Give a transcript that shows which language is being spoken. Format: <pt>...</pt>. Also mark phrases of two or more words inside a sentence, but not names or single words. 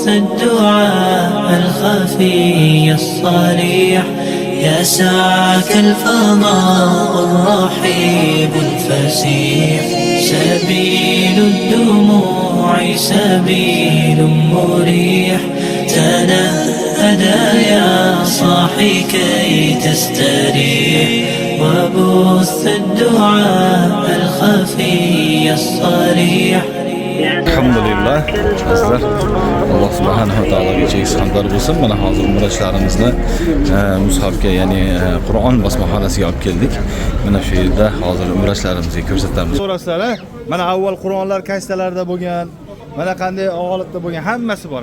<ar>الدعاء الخفي الصريح يسعك الفضاء الرحيب الفسيح سبيل الدموع سبيل مريح تنهدى يا صاحي كي تستريح وبث الدعاء الخفي الصريح. Alhamdulillah.</ar> <uz>Azizlar, Alloh subhanahu va taologa cheksiz hamdlar bo'lsin. Mana hozir umrachilarimizni mushafga, ya'ni Qur'on bosmaxonasiga olib keldik. Mana shu yerda hozir umrachilarimizga ko'rsatamiz. So'rasizlar, mana avval Qur'onlar kashtalarda bo'lgan, mana qanday holatda bo'lgan, hammasi bor.</uz>